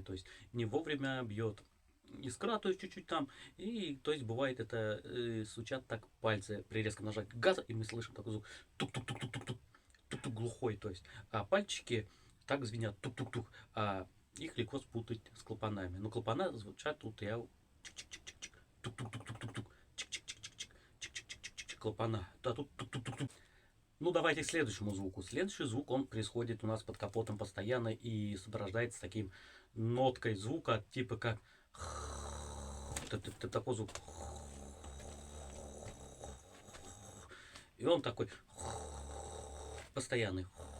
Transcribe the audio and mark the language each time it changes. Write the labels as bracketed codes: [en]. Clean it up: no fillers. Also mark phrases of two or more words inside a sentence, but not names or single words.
[ru] то есть не вовремя бьет искра, то есть чуть-чуть там, и то есть бывает это стучат так пальцы при резком нажатии газа, и мы слышим такой звук тук-тук-тук-тук-тук, тук-тук глухой, то есть, а пальчики так звенят тук-тук-тук, а их легко спутать с клапанами, но клапана звучат тут я чик-чик-чик-чик-чик, тук-тук-тук-тук-тук, чик-чик-чик-чик-чик, чик-чик-чик-чик-чик, клапана, да тут тук-тук-тук-тук. Ну, давайте к следующему звуку. Следующий звук, он происходит у нас под капотом постоянно и сопровождается таким ноткой звука, типа как такой звук. И он такой постоянный.